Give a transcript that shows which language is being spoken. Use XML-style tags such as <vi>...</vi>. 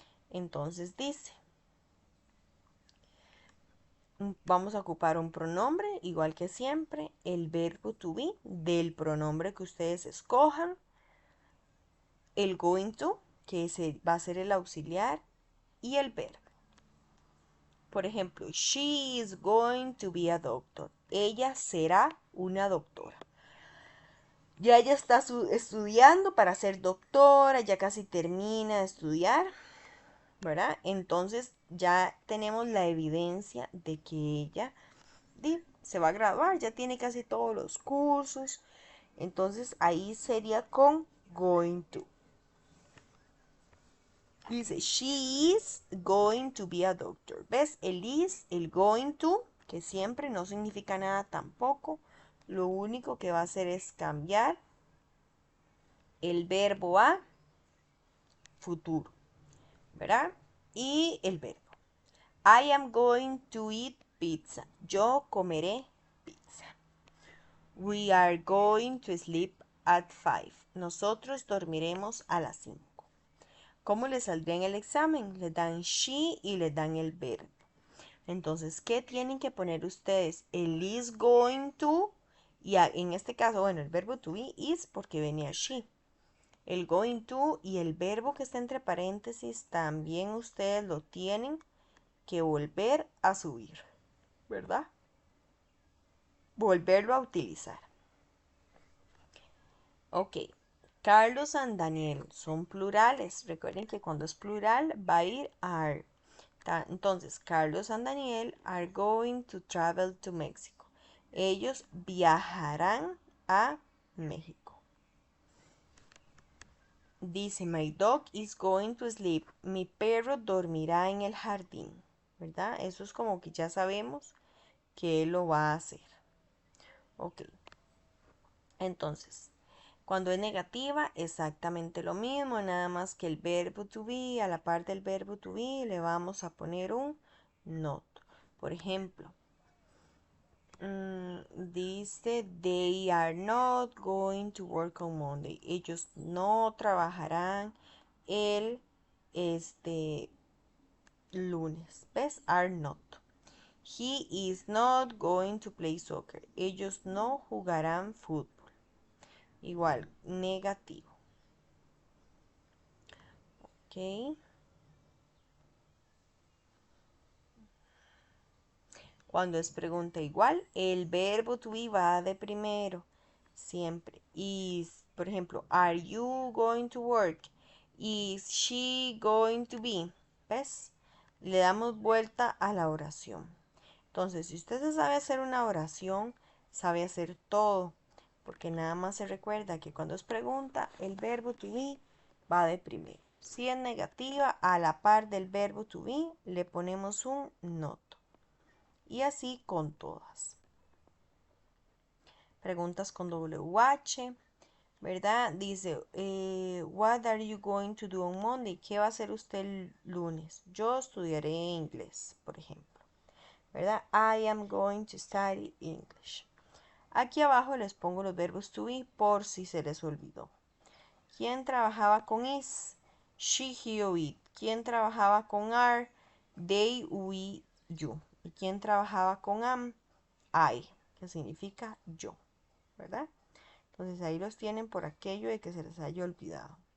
<es>Entonces dice, vamos a ocupar un pronombre, igual que siempre, el verbo to be del pronombre que ustedes escojan, el going to, que va a ser el auxiliar, y el verbo. Por ejemplo,</es> <en>she is going to be a doctor.</en> <es>Ella será una doctora. Ya ella está estudiando para ser doctora, ya casi termina de estudiar, ¿verdad? Entonces ya tenemos la evidencia de que ella se va a graduar, ya tiene casi todos los cursos. Entonces ahí sería con going to. Dice,</es> <en>she is going to be a doctor.</en> <es>¿Ves? El is, el going to, que siempre no significa nada tampoco. Lo único que va a hacer es cambiar el verbo a futuro, ¿verdad? Y el verbo.</es> <en>I am going to eat pizza.</en> <es>Yo comeré pizza.</es> <en>We are going to sleep at 5.</en> <es>Nosotros dormiremos a las 5. ¿Cómo le saldría en el examen? Le dan she y le dan el verbo. Entonces, ¿qué tienen que poner ustedes? El is going to, y en este caso, bueno, el verbo to be is porque venía she. El going to y el verbo que está entre paréntesis también ustedes lo tienen que volver a subir, ¿verdad? Volverlo a utilizar. Ok, Carlos and Daniel son plurales. Recuerden que cuando es plural va a ir are. Entonces,</es> <en>Carlos and Daniel are going to travel to Mexico.</en> <es>Ellos viajarán a México. Dice,</es> <en>my dog is going to sleep.</en> <es>Mi perro dormirá en el jardín, ¿verdad? Eso es como que ya sabemos que él lo va a hacer. Ok, entonces, cuando es negativa, exactamente lo mismo, nada más que el verbo to be, a la par del verbo to be, le vamos a poner un not. Por ejemplo, dice,</es> <en>they are not going to work on Monday.</en> <es>Ellos no trabajarán el este lunes. ¿Ves?</es> <en>Are not. He is not going to play soccer.</en> <es>Ellos no jugarán fútbol. Igual, negativo. ¿Ok? Cuando es pregunta igual, el verbo to be va de primero. Siempre.</es> <en>Is,</en> <es>por ejemplo,</es> <en>are you going to work? Is she going to be?</en> <es>¿Ves? Le damos vuelta a la oración. Entonces, si usted se sabe hacer una oración, sabe hacer todo. Porque nada más se recuerda que cuando es pregunta, el verbo to be va de primero. Si es negativa, a la par del verbo to be, le ponemos un not. Y así con todas. Preguntas con WH, ¿verdad?</es> <en>Dice, what are you going to do on Monday?</en> <es>¿Qué va a hacer usted el lunes? Yo estudiaré inglés, por ejemplo, ¿verdad?</es> <en>I am going to study English.</en> <es>Aquí abajo les pongo los verbos to be por si se les olvidó. ¿Quién trabajaba con is? She, he o it. ¿Quién trabajaba con are?</es> <en>They, we, you.</en> <es>¿Y quién trabajaba con am? I, que significa yo, ¿verdad? Entonces ahí los tienen por aquello de que se les haya olvidado.</es>